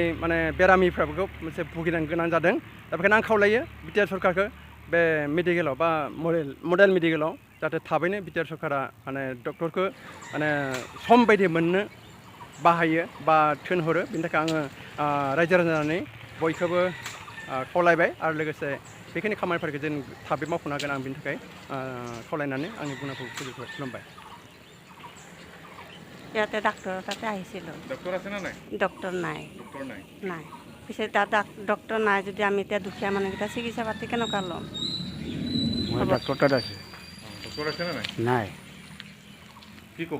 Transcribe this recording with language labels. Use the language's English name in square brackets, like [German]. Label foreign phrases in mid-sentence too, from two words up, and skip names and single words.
[Bodo] माने बेरामिफ्राबो मोनसे भुगिनो गोनां जादों दा बेखायनो आं खावलायो बिटिआर सरकारखौ बे मेडिकेलाव बा मडेल मेडिकेलाव जाहाथे थाबैनो बिटिआर सरकारा माने डक्टरखौ माने सम बायदि मोननो बाहायो बा थिनहरो बिनि थाखाय आङो रायजो राजानि बयखौबो खावलायबाय आरो लोगोसे बेखिनि खामानिफोरखौ जों थाबै मावफुंनो हागोन आं बिनि थाखाय खावलायनानै आंनि बुंनायखौ फोजोबबाय खुलुमबाय [Assamese] ইয়াতে ডাক্তৰ তাতে আহিছিলোঁ ডক্টৰ আছে না নাই ডক্টৰ নাই ডক্টৰ নাই নাই পিছে তাত ডক্টৰ নাই যদি আমি এতিয়া দুখীয়া মানুহকেইটা চিকিৎসা পাতি কেনেকুৱা ল'ম মই ডাক্তৰ তাত আছে ডক্টৰ আছে না নাই নাই কি ক'ব